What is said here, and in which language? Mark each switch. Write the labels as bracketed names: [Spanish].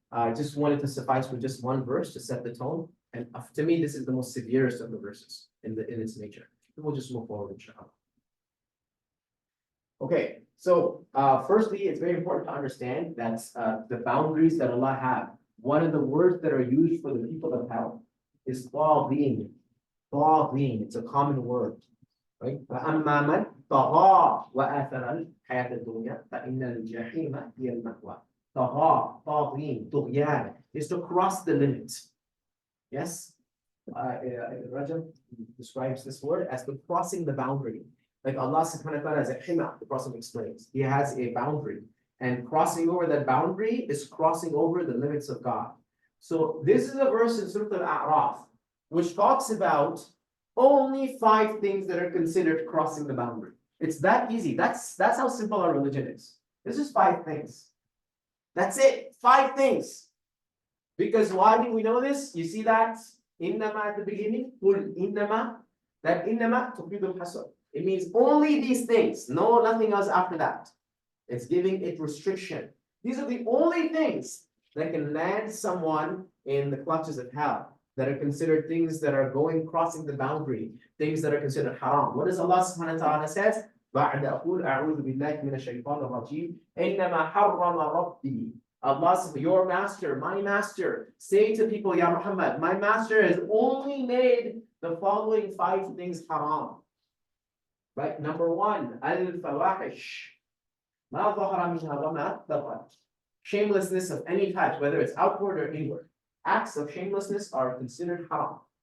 [English] I just wanted to suffice with just one verse to set the tone. And to me, this is the most severest of the verses in its nature. We'll just move forward, inshallah. Okay, so firstly, it's very important to understand that the boundaries that Allah have. One of the words that are used for the people of hell is طاغين. طاغين. It's a common word, right? [Arabic] فأما من طغى وآثر الحياة الدنيا فإن الجحيم هي المأوى. طغى, طاغين, طغيان [English] is to cross the limit. Yes, Rajab describes this word as the crossing the boundary. Like Allah subhanahu wa ta'ala is a hima, the Prophet explains. He has a boundary. And crossing over that boundary is crossing over the limits of God. So this is a verse in Surah Al-A'raf, which talks about only 5 things that are considered crossing the boundary. It's that easy. That's how simple our religion is. This is 5 things. That's it. 5 things. Because why do we know this? You see that innama at the beginning, qul innama, that [Arabic] innama tufidul hasr. [English] It means only these things, nothing else after that. It's giving it restriction. These are the only things that can land someone in the clutches of hell, that are considered things that are crossing the boundary, things that are considered haram. What does Allah subhanahu wa ta'ala says? [Arabic] بعد أقول أعوذ بالله من الشيطان الرجيم إنما حرم ربي. [English] Allah, your master, my master, say to people, Ya Muhammad, my master has only made the following 5 things haram. Right? Number 1, [Arabic] al-fawahish. Ma dhahara minha wa ma batan. [English] Shamelessness of any type, whether it's outward or inward. Acts of shamelessness are considered haram.